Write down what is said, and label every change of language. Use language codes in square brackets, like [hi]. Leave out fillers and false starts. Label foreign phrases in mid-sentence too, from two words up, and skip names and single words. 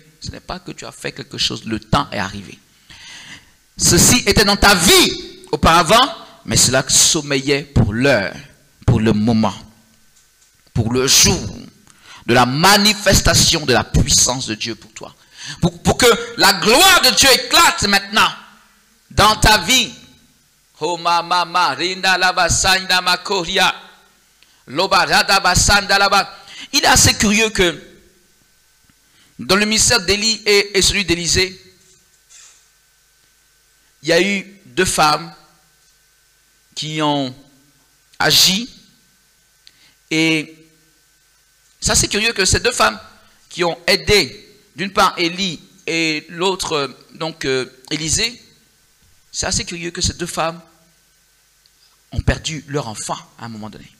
[fr] Ce n'est pas que tu as fait quelque chose, le temps est arrivé. Ceci était dans ta vie auparavant, mais cela sommeillait pour l'heure, pour le moment, pour le jour de la manifestation de la puissance de Dieu pour toi. Pour que la gloire de Dieu éclate maintenant dans ta vie. Oh mama, rinda laba sanda makoria, lobarada basanda laba. Il est assez curieux que dans le ministère d'Élie et celui d'Élisée, il y a eu deux femmes qui ont agi. Et c'est assez curieux que ces deux femmes qui ont aidé, d'une part Élie et l'autre, donc Élisée, c'est assez curieux que ces deux femmes ont perdu leur enfant à un moment donné.